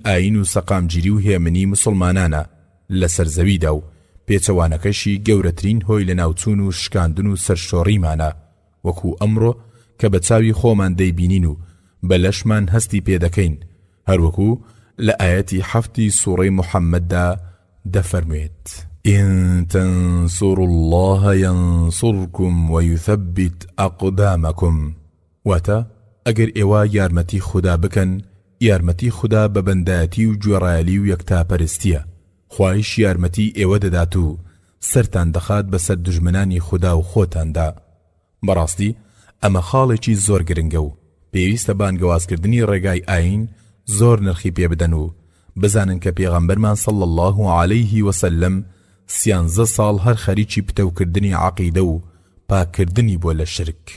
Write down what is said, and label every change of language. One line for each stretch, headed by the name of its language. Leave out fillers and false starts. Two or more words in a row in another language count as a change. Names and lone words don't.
Central Kurdish: ئاین و سەقامگیری و هێمنی مسلمانانە لەسەر زەویدا و پێچەوانەکەشی گەورەترین هۆی لە ناوچوون و شکاندن و سەرشۆڕیمانە، وەکو ئەمڕۆ کە بە چاوی خۆمان دەیبینین و بە لەشمان هەستی پێدەکەین، هەروەکو لە ئاەتی 7 سوڕەی محەممەددا دەفەرموێت:
Arabic: إن تنصروا الله ينصركم ويثبت أقدامكم.
Central Kurdish: واتە ئەگەر ئێوە یارمەتی خوددا بکەن، یارمەتی خوددا بە بەندایەتی و گوێڕایەلی و یەکتاپەرستیە، خوایش یارمەتی ئێوە دەدات و سەرتان دەخات بەسەر دژمنانی خوددا و خۆتاندا. بەڕاستی ئەمە خاڵێکی زۆر گرنگە و پێویستە بانگەوازکردنی ڕێگای ئاین زۆر نرخی پێ بدەن و بزانن کە پێغەمبەرمان
Arabic: صلی الله علیه وسلم
Central Kurdish: 13 ساڵ هەر خەریکی پتەوکردنی عەقیدە و پاکردنی بۆ لە شرک.